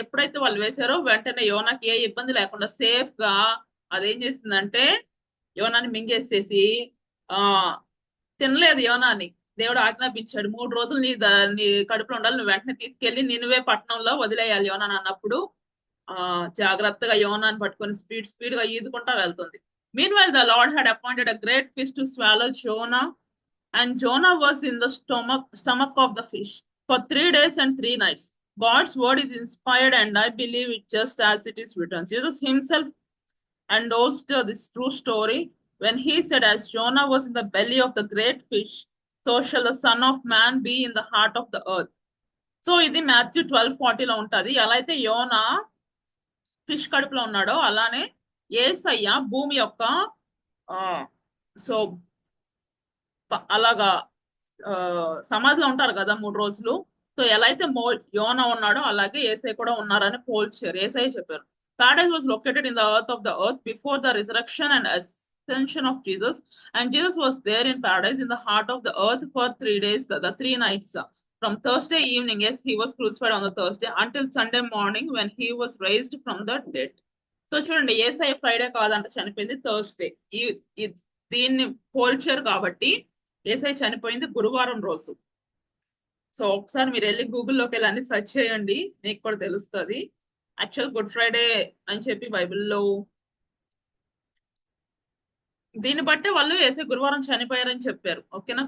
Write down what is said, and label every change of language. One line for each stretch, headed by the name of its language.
Telugu: ఎప్పుడైతే వాళ్ళు వేశారో వెంటనే యోనాకి ఏ ఇబ్బంది లేకుండా సేఫ్ గా అదేం చేసిందంటే యోనాని మింగేసేసి ఆ తినలేదు యోనాని. దేవుడు ఆజ్ఞాపించాడు, 3 రోజులు నీ కడుపులో ఉండాలి, నువ్వు వెంటనే తీసుకెళ్లి నినువే పట్టణంలో వదిలేయాలి యోనాని అన్నప్పుడు జాగ్రత్తగా యోనాని పట్టుకొని స్పీడ్ స్పీడ్ గా ఈదుకుంటా వెళ్తుంది.
English: Meanwhile, the Lord had appointed a great fish to swallow Jonah, and Jonah was in the stomach of the fish for 3 days and 3 nights. God's word is inspired, and I believe it just as it is written. Jesus himself endorsed this true story when he said, as Jonah was in the belly of the great fish, so shall the Son of Man be in the heart of the earth.
Telugu: So ఇది Matthew 12:40 ఉంటది. ఎలా అయితే యోనా fish కడుపులో ఉన్నాడో, అలానే యేసయ్య భూమి యొక్క so అలాగా సమాధిలో ఉంటారు కదా 3 రోజులు. సో ఎలా అయితే యోనా ఉన్నాడో అలాగే ఏసై కూడా ఉన్నారని పోల్చారు. ఏసై చెప్పారు,
English: Paradise was located in the earth of the earth before the resurrection and ascension of Jesus, and Jesus was there in paradise in the heart of the earth for 3 days, the 3 nights. From Thursday evening, yes, he was crucified on the Thursday, until Sunday morning when he was raised from the dead.
Telugu: So చూడండి, ఏసఐ Friday కాదంట చనిపోయింది, Thursday. దీన్ని పోల్చారు కాబట్టి ఏసఐ చనిపోయింది గురువారం రోజు. సో ఒకసారి మీరు వెళ్ళి గూగుల్లోకి వెళ్ళి అన్ని సెర్చ్ చేయండి, మీకు కూడా తెలుస్తుంది. యాక్చువల్ గుడ్ ఫ్రైడే అని చెప్పి బైబిల్లో దీన్ని బట్టే వాళ్ళు ఏసై గురువారం చనిపోయారని చెప్పారు. ఓకేనా?